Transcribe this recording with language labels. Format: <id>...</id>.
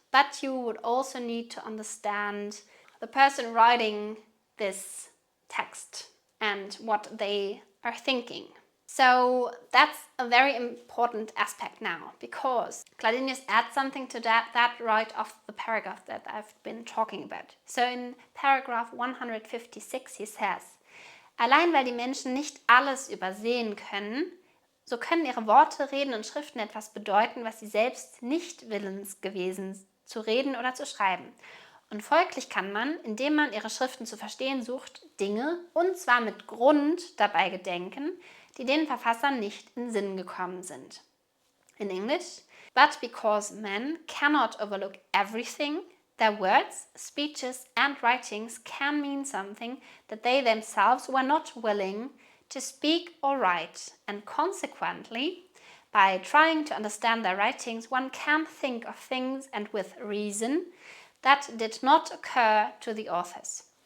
<en>But you would also need to understand the person writing this text and what they are thinking. So that's a very important aspect now, because Chladenius adds something to that right off the paragraph that I've been talking about. So in paragraph 156 he says,</en> <de>allein weil die Menschen nicht alles übersehen können, so können ihre Worte, Reden und Schriften etwas bedeuten, was sie selbst nicht willens gewesen zu reden oder zu schreiben. Und folglich kann man, indem man ihre Schriften zu verstehen sucht, Dinge, und zwar mit Grund, dabei gedenken, die den Verfassern nicht in Sinn gekommen sind.</de> <en>In English, but because men cannot overlook everything, their words, speeches and writings can mean something that they themselves were not willing to speak or write, and consequently, by trying to understand their writings, one can think of things and with reason that did not occur to the authors.</en>